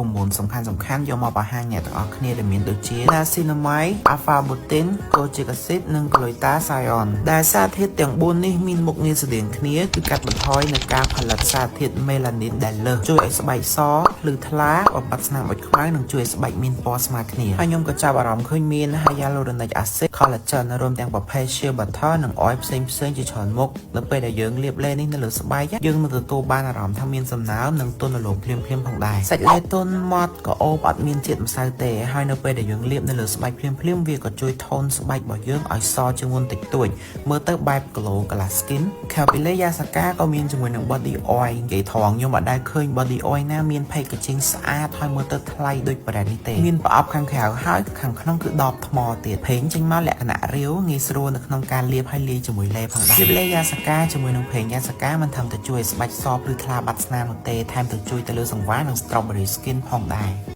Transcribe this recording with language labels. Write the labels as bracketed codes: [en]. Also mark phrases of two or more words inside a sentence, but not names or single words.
[km] មន្តសំខាន់ៗយកមកបង្ហាញអ្នកទាំងអស់គ្នាដែលមានដូចជា Niacinamide, [en] Alpha Butane, Kojic Acid [km] និង Glutathione ដែលសារធាតុទាំង4នេះមានមុខងារស្តៀងគ្នាគឺកាត់បន្ថយនៅការផលិតសារធាតុ melanin ដែលលើសជួយឲ្យស្បែកសភ្លឺថ្លាបំបត្តិស្នាមអុច ខ្មៅនិងជួយឲ្យស្បែកមានពណ៌ស្មើគ្នាហើយខ្ញុំក៏ចាប់អារម្មណ៍ឃើញមាន [en] hyaluronic acid collagen [km] រួមទាំងប្រភេទ [en] shea butter [km] និង oil ផ្សេងជាច្រើនមុខនៅពេលដែលយើងលាបលេនេះនៅលើស្បែកយើងនឹងទទួលបាន អារម្មណ៍ថាមានសំណើមនិងទន់រលោងភ្លាមផងដែរសាច់លេទន់ម៉ត់ក៏អូបអត់មានជាតិម្សៅទេហើយនៅពេលដែលយើងលាបនៅលើស្បែកភ្លា មវាក៏ជួយថូនស្បែករបស់យើងឲ្យសជាងមុនតិចតួចមើលទៅបែប [en] glow glass skin [km] ខាពីលេយ៉ាសាកាក៏មានជាមួយនឹង [en] body oil [km] និយាយថងខ្ញុំអត់ដែលឃើញ [en] body oil [km] ណាមាន packaging ស្អាតហើយមើលទៅថ្លៃដូច brand នេះទេមានប្រអប់ខាងក្រៅហើយខាងក្នុងគឺដបថ្មទៀតភេងចេញមកលក្ខណៈរាវងាយស្រួលនៅក្នុងការលាបហើយលាយជាមួយលេផងដែរលាបលេយ៉ាសាកាជាមួយនឹងភេងយ៉ាសាកាមិនត្រឹមតែជួយឲ្យស្បែកសភ្លឺថ្លាបាត់ស្នាមនោះទេថែមទាំងជួយទៅលើសង្វារនិង [en] strawberry skin [km] ផងដែរ